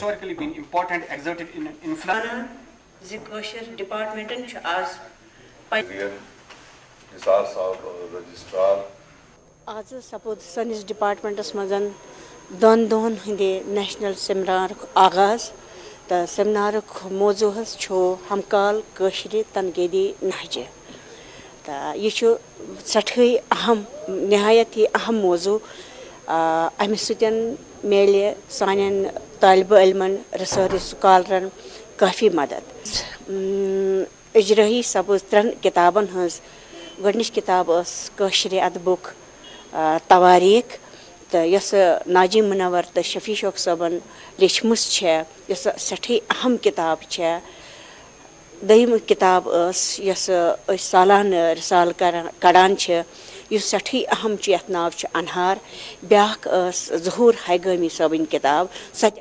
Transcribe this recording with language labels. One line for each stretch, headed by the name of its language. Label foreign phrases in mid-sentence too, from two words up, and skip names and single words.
Kashmiri: آز سپود سنس ڈپارٹمنٹس مز 2 دۄہن ہندِ نیشنل سیمینارُک آغاز تو سیمینارُک موضوع ہمکال کٲشرِ تنقیدی نہجہِ تو یہ سٹھے اہم
Urdu: نہایت ہی
Kashmiri: اہم موضوع امہ سۭتۍ میلہِ سانٮ۪ن طالبہ علمن ریسرچ سکالرن کافی مدد اجرٲیی سپز 3 کتابن ہٕنٛز گۄڈنِچ کتاب ٲس کٲشرِ ادبُک تواریٖخ تہٕ یۄس ناجی منور تہٕ شفیع شوق صٲبن لیچھمٕژ چھےٚ یۄس سٮ۪ٹھٕے اہم کتاب چھےٚ دوٚیِم کتاب ٲس یۄس أسۍ سالانہٕ رسالہٕ کڑان چھِ یُس سٮ۪ٹھٕے اہم چھُ یتھ ناو چھُ انہار بیٛاکھ ٲس ظہوٗر ہیگٲمی صٲبٕنۍ کتاب سۄ تہِ